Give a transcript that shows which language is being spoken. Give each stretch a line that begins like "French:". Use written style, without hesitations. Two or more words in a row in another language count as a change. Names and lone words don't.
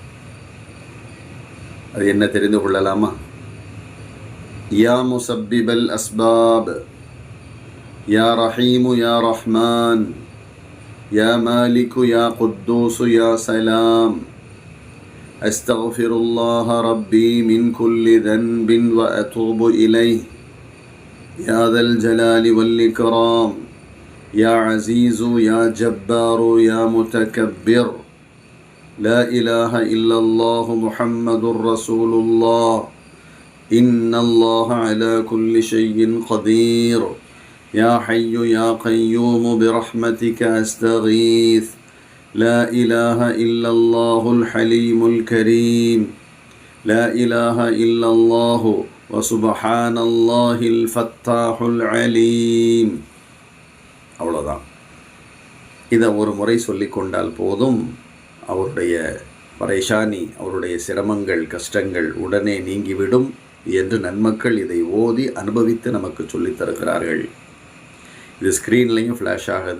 Tamil: அது என்ன தெரிந்து கொள்ளலாமா?
Arabic: يا مسبب الأسباب، يا رحيم يا رحمن، يا مالك يا قدوس يا سلام، أستغفر الله ربي من كل ذنب وأتوب إليه، يا ذا الجلال والإكرام, يا عزيز يا جبار يا متكبر، لا إله إلا الله محمد رسول الله، إن الله على كل شيء قدير، يا حي يا قيوم برحمتك أستغيث، لا إله إلا الله الحليم الكريم، لا إله إلا الله وسبحان الله الفتاح العليم.
Tamil: அவ்வளோதான். இதை ஒரு முறை சொல்லிக்கொண்டால் போதும், அவருடைய பரேஷானி, அவருடைய சிரமங்கள், கஷ்டங்கள் உடனே நீங்கிவிடும் என்று நன்மக்கள் இதை ஓதி அனுபவித்து நமக்கு சொல்லித் தருகிறார்கள். இது ஸ்க்ரீன்லேயும் ஃப்ளாஷ் ஆகுது.